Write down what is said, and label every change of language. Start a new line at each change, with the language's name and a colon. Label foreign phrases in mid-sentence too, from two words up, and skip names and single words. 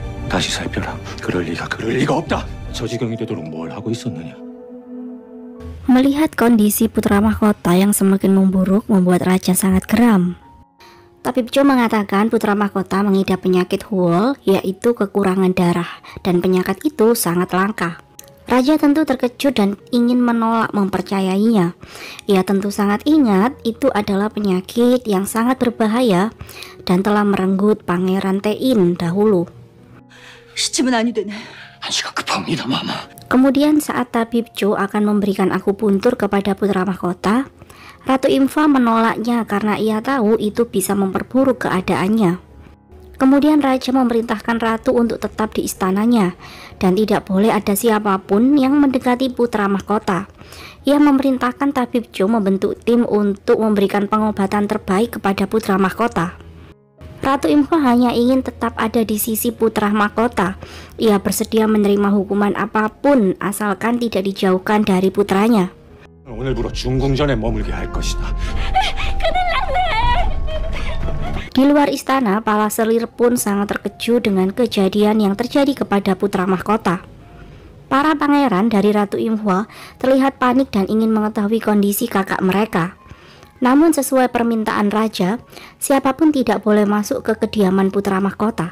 Korean: 다시 살펴라. 그럴 리가 없다. 저 지경이 되도록 뭘 하고 있었느냐?
Indonesian: Melihat kondisi putra mahkota yang semakin memburuk membuat raja sangat geram. Tabib Cho mengatakan putra mahkota mengidap penyakit Huol, yaitu kekurangan darah, dan penyakit itu sangat langka. Raja tentu terkejut dan ingin menolak mempercayainya. Ia tentu sangat ingat itu adalah penyakit yang sangat berbahaya dan telah merenggut Pangeran Tein dahulu.
Korean: 시침은 아니 되네. 한시가 급합니다, 마마.
Indonesian: Kemudian saat Tabib Cho akan memberikan akupuntur kepada putra mahkota, Ratu Imfa menolaknya karena ia tahu itu bisa memperburuk keadaannya. Kemudian raja memerintahkan ratu untuk tetap di istananya dan tidak boleh ada siapapun yang mendekati putra mahkota. Ia memerintahkan Tabib Cho membentuk tim untuk memberikan pengobatan terbaik kepada putra mahkota. Ratu Imfa hanya ingin tetap ada di sisi putra mahkota. Ia bersedia menerima hukuman apapun asalkan tidak dijauhkan dari putranya.
Korean: 오늘부로 중궁전에 머물게 할 것이다.
Indonesian: Di luar istana, para selir pun sangat terkejut dengan kejadian yang terjadi kepada putra mahkota. Para pangeran dari Ratu Imhwa terlihat panik dan ingin mengetahui kondisi kakak mereka. Namun sesuai permintaan raja, siapapun tidak boleh masuk ke kediaman putra mahkota.